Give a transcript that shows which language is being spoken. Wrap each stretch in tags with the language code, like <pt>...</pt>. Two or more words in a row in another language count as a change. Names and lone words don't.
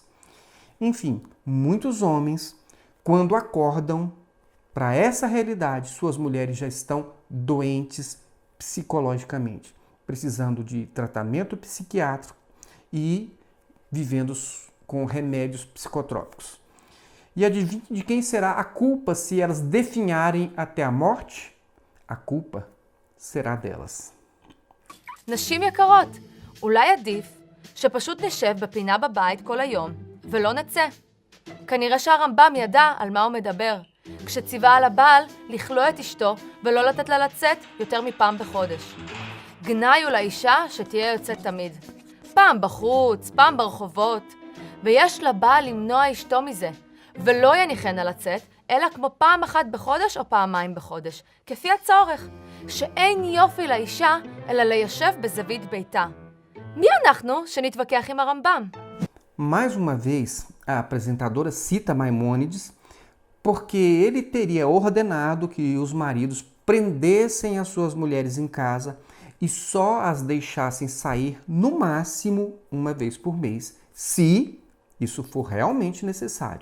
<pt>Enfim, muitos homens, quando acordam para essa realidade, suas mulheres já estão doentes psicologicamente, precisando de tratamento psiquiátrico e vivendo com remédios psicotrópicos. E adivinhe de quem será a culpa se elas definharem até a morte? A culpa será delas.</pt> <he>נשים יקרות, אולי עדיף שפשוט נשב בפינה בבית כל היום ולא נצא. כנראה שהרמב"ם ידע על מה הוא מדבר, כשציווה על הבעל לכלוא את אשתו ולא לתת לה לצאת יותר מפעם בחודש. גנאי הוא לאישה שתהיה יוצאת תמיד. פעם בחוץ, פעם ברחובות, ויש לבעל למנוע אשתו מזה, ולא יניחנה לצאת, אלא כמו פעם אחת בחודש או פעמיים בחודש, כפי הצורך, שאין יופי לאישה, אלא ליישב בזווית ביתה. מי אנחנו שנתווכח עם הרמב"ם?</he> <pt>Mais uma vez, a apresentadora cita Maimônides porque ele teria ordenado que os maridos prendessem as suas mulheres em casa e só as deixassem sair no máximo uma vez por mês, se isso for realmente necessário.</pt>